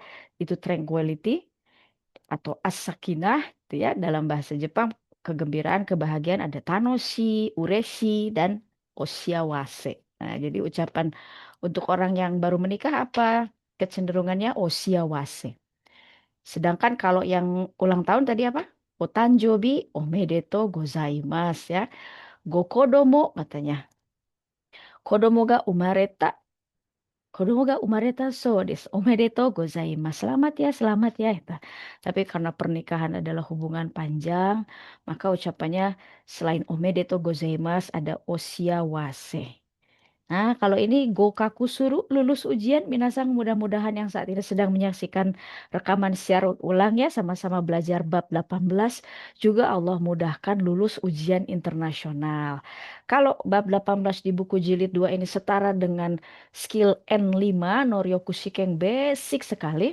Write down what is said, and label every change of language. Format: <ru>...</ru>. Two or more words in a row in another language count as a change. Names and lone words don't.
<id>Itu tranquility atau as-sakinah itu ya dalam bahasa Jepang kegembiraan, kebahagiaan ada tanoshi, ureshi dan oshiawase. Nah, jadi ucapan untuk orang yang baru menikah apa? Kecenderungannya oshiawase. Sedangkan kalau yang ulang tahun tadi apa?</id> <ja>お誕生日おめでとうございます ya.</ja> <id>Gokodomo katanya.</id> <ja>子供が生まれた。子供が生まれたそうです. おめでとうございます.</ja> <id>Selamat ya, selamat ya. Itu. Tapi karena pernikahan adalah hubungan panjang, maka ucapannya selain</id> <ja>おめでとうございます</ja> <id>ada osiawase. Nah, kalau ini</id> <ja>合格する</ja> <id>lulus ujian, minasang mudah-mudahan yang saat ini sedang menyaksikan rekaman secara ulang ya, sama-sama belajar bab 18, juga Allah mudahkan lulus ujian internasional. Kalau bab 18 di buku jilid 2 ini setara dengan skill N5, Noryoku Shiken basic sekali.</id>